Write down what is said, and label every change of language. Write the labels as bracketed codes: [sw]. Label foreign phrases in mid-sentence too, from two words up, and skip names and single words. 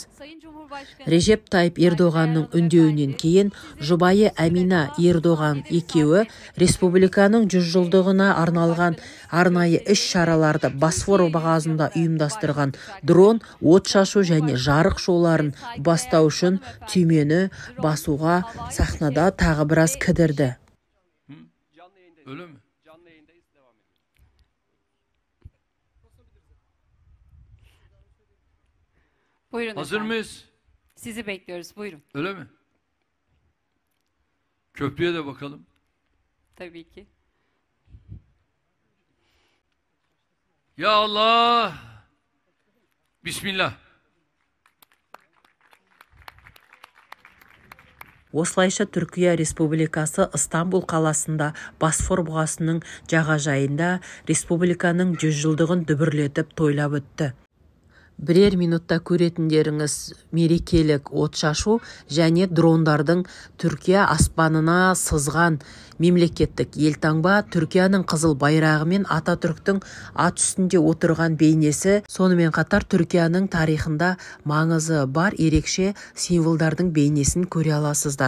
[kk] Режеп Тайып Ердоғанның үндеуінен кейін жұбайы Әмина Ердоған екеуі республиканың 100 жылдығына арналған арнайы іс-шараларды Босфор бұғазында ұйымдастырған дрон, от шашу және жарық шоуларын бастау үшін түймені басуға сахнада тағы біраз кідірді. [tr] Buyurun Hazır efendim. mıyız? Sizi bekliyoruz. Buyurun. Öyle mi? Köprüye de bakalım. Tabii ki. Ya Allah! Bismillah. [kk] Осылайша Түркия Республикасы Ыстамбұл қаласында Босфор бұғасының жағажайында республиканың 100 жылдығын дүбірлетіп тойлап өтті. Бірер минутта көретіндеріңіз мерекелік от шашу және дрондардың Түркия аспанына сызған мемлекеттік елтаңба, Түркияның қызыл байрағы мен Ататүріктің ат үстінде отырған бейнесі, сонымен қатар Түркияның тарихында маңызы бар ерекше символдардың бейнесін көре аласыздар.